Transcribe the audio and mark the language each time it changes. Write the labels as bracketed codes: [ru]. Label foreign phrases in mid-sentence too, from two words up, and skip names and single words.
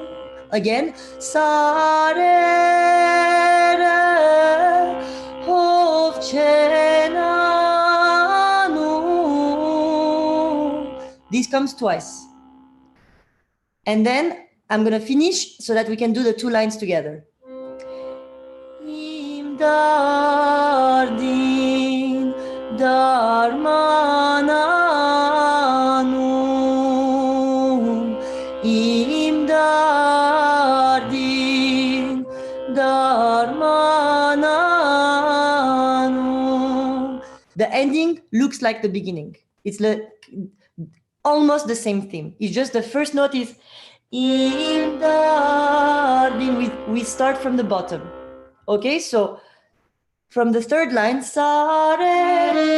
[en] Again, [hy] Sarere hovchenanu. [en] This comes twice. And then I'm going to finish so that we can do the 2 lines together. [hy] Im dardin darmananu, im dardin darmananu. [en] The ending looks like the beginning. It's almost the same theme. It's just the first note is [hy] im dardin. [en] We start from the bottom. Okay, so from the 3rd line, sare.